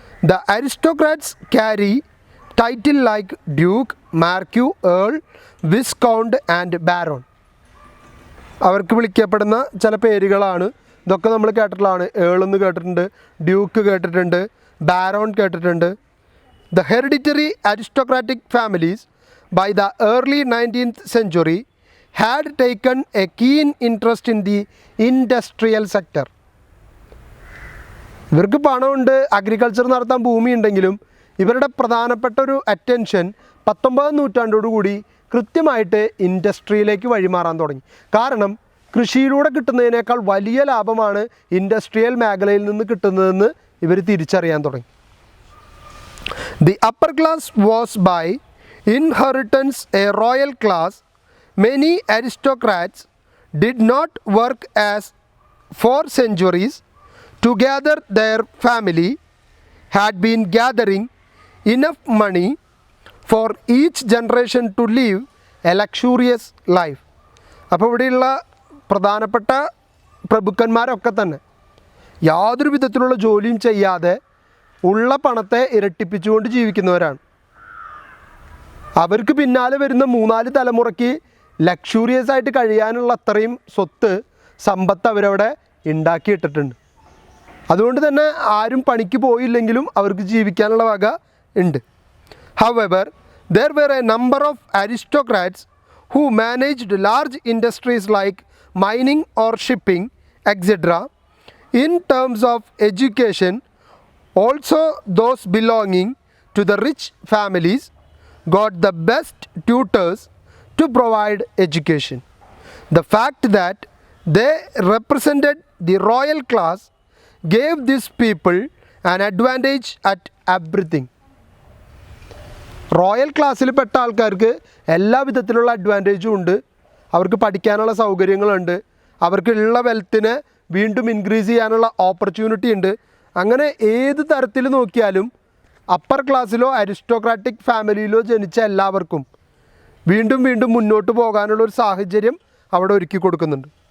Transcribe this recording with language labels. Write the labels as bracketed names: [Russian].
[English] The aristocrats carry title like duke, marquis, earl, viscount and baron. [Malayalam] അവർക്ക് വിളിക്കപ്പെടുന്ന ചില പേരുകളാണ് ഇതൊക്കെ. നമ്മൾ കേട്ടിട്ടുള്ളതാണ്. ഏൾ എന്ന് കേട്ടിട്ടുണ്ട്, ഡ്യൂക്ക് കേട്ടിട്ടുണ്ട്, ബാരോൺ കേട്ടിട്ടുണ്ട്. [English] The hereditary aristocratic families by the early 19th century had taken a keen interest in the industrial sector. [Malayalam] ഇവർക്ക് പണമുണ്ട്, അഗ്രികൾച്ചർ നടത്താൻ ഭൂമി ഉണ്ടെങ്കിലും ഇവരുടെ പ്രധാനപ്പെട്ട ഒരു അറ്റൻഷൻ 19ാം നൂറ്റാണ്ടോടുകൂടി കൃത്യമായിട്ട് ഇൻഡസ്ട്രിയിലേക്ക് വഴിമാറാൻ തുടങ്ങി. കാരണം കൃഷിയിലൂടെ കിട്ടുന്നതിനേക്കാൾ വലിയ ലാഭമാണ് ഇൻഡസ്ട്രിയൽ മേഖലയിൽ നിന്ന് കിട്ടുന്നതെന്ന് ഇവർ തിരിച്ചറിയാൻ തുടങ്ങി. [English] The upper class was by inheritance a royal class. Many aristocrats did not work as for centuries together. Their family had been gathering enough money for each generation to live a luxurious life. [Malayalam] അപ്പോൾ ഇവിടെയുള്ള പ്രധാനപ്പെട്ട പ്രഭുക്കന്മാരൊക്കെ തന്നെ യാതൊരു വിധത്തിലുള്ള ജോലിയും ചെയ്യാതെ ഉള്ള പണത്തെ ഇരട്ടിപ്പിച്ചുകൊണ്ട് ജീവിക്കുന്നവരാണ്. അവർക്ക് പിന്നാലെ വരുന്ന 3-4 തലമുറയ്ക്ക് ലക്ഷൂറിയസ് ആയിട്ട് കഴിയാനുള്ള അത്രയും സ്വത്ത്, സമ്പത്ത് അവരവിടെ ഉണ്ടാക്കിയിട്ടിട്ടുണ്ട്. അതുകൊണ്ട് തന്നെ ആരും പണിക്ക് പോയില്ലെങ്കിലും അവർക്ക് ജീവിക്കാനുള്ള വക ഉണ്ട്. [English] However, there were a number of aristocrats who managed large industries like mining or shipping, etc. In terms of education, also those belonging to the rich families got the best tutors to provide education. The fact that they represented the royal class gave these people an advantage at everything. [Malayalam] Royal ക്ലാസ്സിൽ പെട്ട ആൾക്കാർക്ക് എല്ലാ വിധത്തിലുള്ള അഡ്വാൻറ്റേജും ഉണ്ട്. അവർക്ക് പഠിക്കാനുള്ള സൗകര്യങ്ങളുണ്ട്, അവർക്കുള്ള വെൽത്തിനെ വീണ്ടും ഇൻക്രീസ് ചെയ്യാനുള്ള ഓപ്പർച്യൂണിറ്റി ഉണ്ട്. അങ്ങനെ ഏത് തരത്തിൽ നോക്കിയാലും അപ്പർ ക്ലാസ്സിലോ അരിസ്റ്റോക്രാറ്റിക് ഫാമിലിയിലോ ജനിച്ച എല്ലാവർക്കും വീണ്ടും വീണ്ടും മുന്നോട്ട് പോകാനുള്ള ഒരു സാഹചര്യം അവിടെ ഒരുക്കി കൊടുക്കുന്നുണ്ട്.